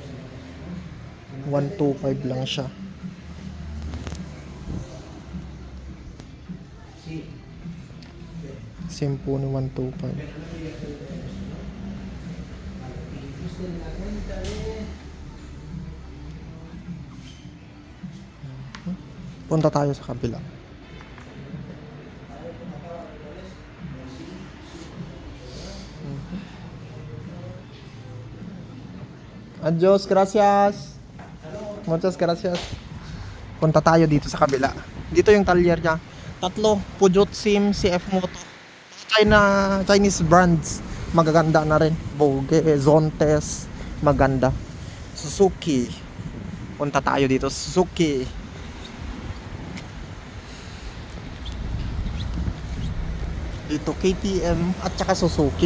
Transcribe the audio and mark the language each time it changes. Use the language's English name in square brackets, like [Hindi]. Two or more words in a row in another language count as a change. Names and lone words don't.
[Filipino] 125 lang siya. Symphony 125. Punta tayo sa kabila. [Spanish] Adios, gracias. Muchas gracias. [Filipino] Punta tayo dito sa kabila. Dito yung talyer niya. Tatlo, Peugeot, Sim, CF Moto. [English] Chinese brands. [Filipino] Magaganda na rin. Vogue, Zontes, maganda. Suzuki. Punta tayo dito, Suzuki. Dito KTM at saka Suzuki.